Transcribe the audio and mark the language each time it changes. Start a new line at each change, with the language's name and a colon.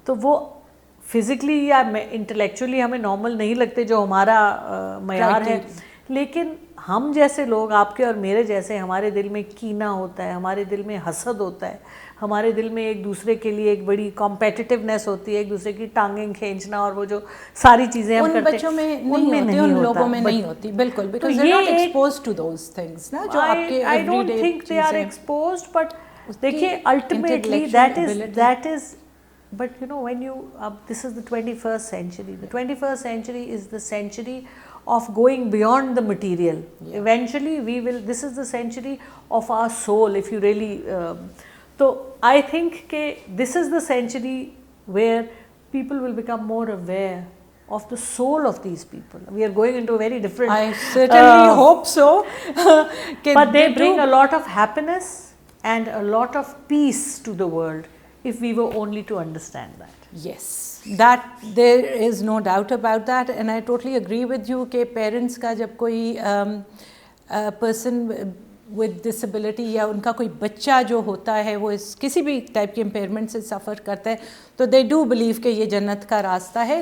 Urdu: تو وہ فزیکلی یا انٹلیکچولی ہمیں نارمل نہیں لگتے جو ہمارا معیار ہے, لیکن ہم جیسے لوگ, آپ کے اور میرے جیسے, ہمارے دل میں کینہ ہوتا ہے, ہمارے دل میں حسد ہوتا ہے, ہمارے دل میں ایک دوسرے کے لیے ایک بڑی کمپیٹیٹیونیس ہوتی ہے, ایک دوسرے کی ٹانگیں کھینچنا, اور وہ جو ساری چیزیں ہم کرتے ہیں بچوں میں نہیں ہوتی, ان لوگوں میں نہیں ہوتی.
English: بالکل, because they are not exposed to those things نا,
Urdu: جو آپ کے
English: I don't think they are exposed, but دیکھیے ultimately that is but you know when you this is the 21st century. The 21st century is the century of going beyond the material. Eventually this is the century of our soul, if you really so I think ke this is the century where people will become more aware of the soul of these people. We are going into a very different, I certainly hope so. But they bring a lot of happiness and a lot of peace to the world if we were only to understand that. Yes, that there is no doubt about that, and I totally agree with you
Urdu: کہ parents کا جب کوئی person with disability یا ان کا کوئی بچہ جو ہوتا ہے وہ کسی بھی ٹائپ کی امپیئرمنٹ سے سفر کرتا ہے, تو
English: they do believe
Urdu: کہ یہ جنت کا راستہ ہے.